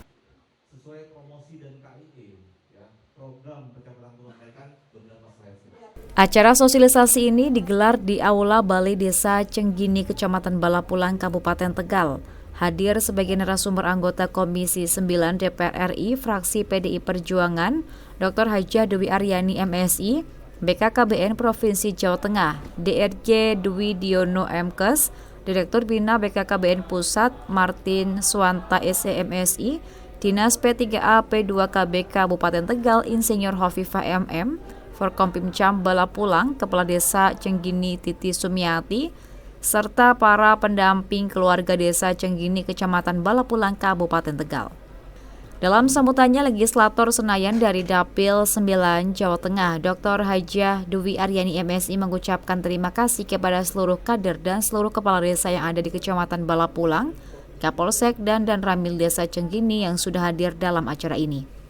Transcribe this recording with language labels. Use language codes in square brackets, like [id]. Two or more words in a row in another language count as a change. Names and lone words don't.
[id] Sesuai promosi dan KIE, program percepatan penurunan beberapa slide. Acara sosialisasi ini digelar di Aula Balai Desa Cenggini, Kecamatan Balapulang, Kabupaten Tegal. Hadir sebagai narasumber anggota Komisi 9 DPR RI Fraksi PDI Perjuangan, Dr. Hajah Dewi Aryani MSI, BKKBN Provinsi Jawa Tengah, DRJ Dwi Diono MKes, Direktur Bina BKKBN Pusat Martin Swanta SEMSI, Dinas P3A P2KB Kabupaten Tegal Insinyur Hovifah MM, Forkompimcam Balapulang, Kepala Desa Cenggini Titi Sumiati, serta para pendamping keluarga Desa Cenggini Kecamatan Balapulang, Kabupaten Tegal. Dalam sambutannya, Legislator Senayan dari Dapil 9 Jawa Tengah, Dr. Hajah Dewi Aryani MSI mengucapkan terima kasih kepada seluruh kader dan seluruh kepala desa yang ada di Kecamatan Balapulang, Kapolsek dan Ramil Desa Cenggini yang sudah hadir dalam acara ini.